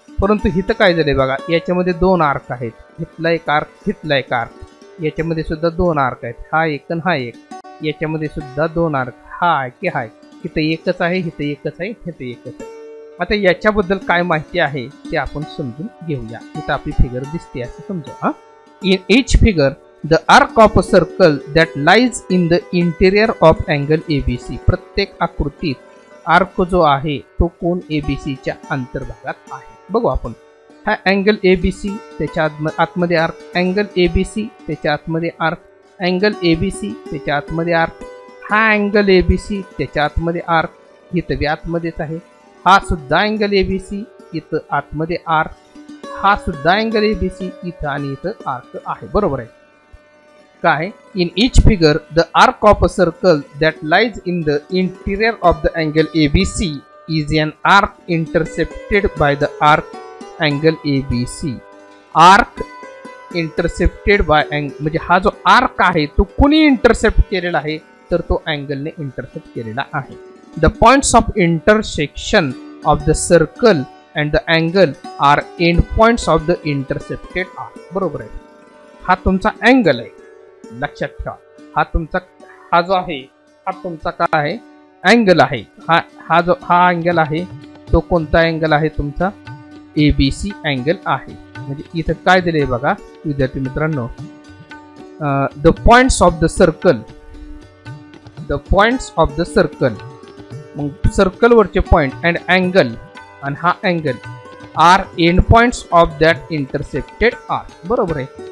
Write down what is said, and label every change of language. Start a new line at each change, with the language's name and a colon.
Marathi: परंतु इथं काय झालंय बघा, याच्यामध्ये दोन आर्क आहेत. इथला एक आर्क, इथला एक आर्क. याच्यामध्ये सुद्धा दोन आर्क आहेत, हा एक आणि हा एक. याच्यामध्ये सुद्धा दोन आर्क, हा आहे की हा. इथं एकच आहे, इथं एकच आहे, इथं एकच आहे. आता याच्याबद्दल काय माहिती आहे ते आपण समजून घेऊया. इथं आपली फिगर दिसते असं समजा.
English: In each figure the arc of a circle that lies in the interior of angle ABC.
Marathi: प्रत्येक आकृतीत आर्क जो आहे तो कोन ABC च्या अंतर्भागात आहे. बघू आपण. हा अँगल ABC, त्याच्या आतमध्ये आर्क, अँगल ABC, त्याच्या आतमध्ये आर्क, अँगल ABC, त्याच्या आतमध्ये आर्क, हा अँगल ABC, त्याच्या आतमध्ये आर्क, इथं बी आतमध्येच आहे. हा सुद्धा अँगल ABC, इथं आतमध्ये आर्क, हा सुद्धा अँगल ABC, इथं आणि इथं आर्क आहे. बरोबर आहे काय.
English: In each figure the arc of a circle that lies in the interior of the angle ABC is an arc intercepted by the arc angle ABC.
Marathi: Arc intercepted bye म्हणजे हा जो आर्क आहे तो कुणी इंटरसेप्ट केलेला आहे, तर तो अँगलने इंटरसेप्ट केलेला आहे.
English: The points of intersection of the circle and the angle are end points of the intercepted arc.
Marathi: बरोबर आहे. हा तुमचा अँगल आहे, लक्षात ठेवा. हा जो आहे हा तुमचा काय आहे, अँगल आहे. हा अँगल आहे तो कोणता अँगल आहे, तुमचा ABC अँगल आहे. म्हणजे इथं काय दिले बघा विद्यार्थी मित्रांनो, the points of the circle, the points of the circle, मग सर्कल वरचे पॉइंट अँड अँगल, आणि हा angle R end points of that intercepted arc. बरोबर आहे.